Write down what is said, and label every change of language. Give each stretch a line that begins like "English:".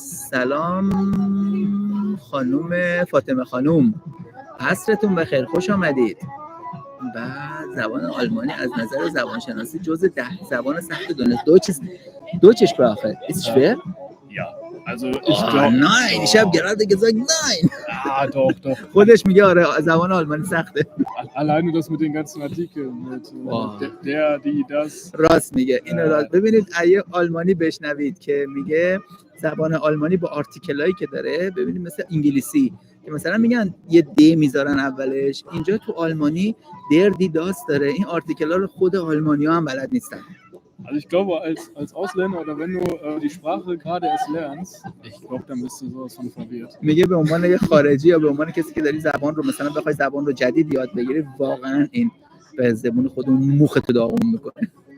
Persian: سلام خانم فاطمه خانم، عصرتون بخیر، خوش آمدید. بعد زبان آلمانی از نظر زبانشناسی جزء 10 زبان سخت دنیا.
German: Deutsch Sprache ist schwer? Ja, also ich glaube... Nein, ich habe gerade gesagt nein. Ah, doch.
Persian: خودش میگه آره زبان آلمانی سخته.
German: Alleine das mit den ganzen Artikeln, mit der, die, das...
Persian: راست میگه. اینو راست. ببینید اگه آلمانی بشنوید که میگه زبان آلمانی با آرتیکلایی که داره، ببینید مثل انگلیسی که مثلا میگن یه دی میذارن اولش، اینجا تو آلمانی در دی داست داره. این آرتیکلا رو خود آلمانی‌ها هم بلد نیستن.
German: Also ich glaube, als Ausländer oder wenn du die Sprache gerade erst lernst, ich glaube, dann bist du sowas von verwirrt.
Persian: میگه به عنوان یه خارجی یا به عنوان کسی که داری زبان رو مثلا بخوای زبان رو جدید یاد بگیری، واقعا این به زبون خودمون مخت داغون میکنه.